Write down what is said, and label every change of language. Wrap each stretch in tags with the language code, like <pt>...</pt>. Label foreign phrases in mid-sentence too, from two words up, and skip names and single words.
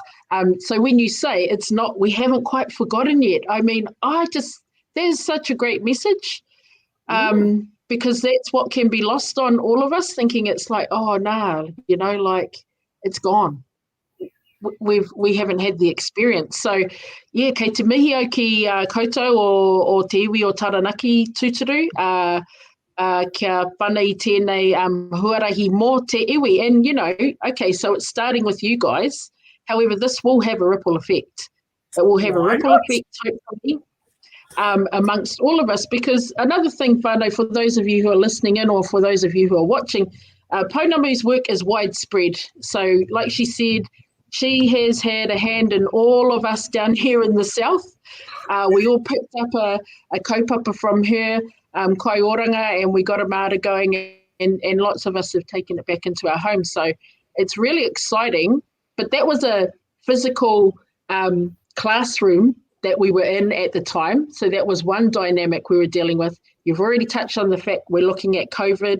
<en>So when you say it's not, we haven't quite forgotten yet. I mean, there's such a great message, because that's what can be lost on all of us, thinking it's like, oh, nah, you know, like it's gone. We haven't had the experience. So, yeah,</en> <mi>kei te mihi au ki koutou o te iwi o Taranaki tūturu, kia whana I tēnei huarahi mō te iwi.</mi> <en>And, you know, okay, so it's starting with you guys. However, this will have a ripple effect. It will have a ripple effect, hopefully, amongst all of us. Because another thing, whānau, for those of you who are listening in or for those of you who are watching, Pounamu's work is widespread. So, like she said, she has had a hand in all of us down here in the south. We all picked up a kaupapa from her,</en> <mi>kai oranga,</mi> <en>and we got a mara going, and lots of us have taken it back into our homes. So it's really exciting. But that was a physical classroom that we were in at the time. So that was one dynamic we were dealing with. You've already touched on the fact we're looking at COVID.</en>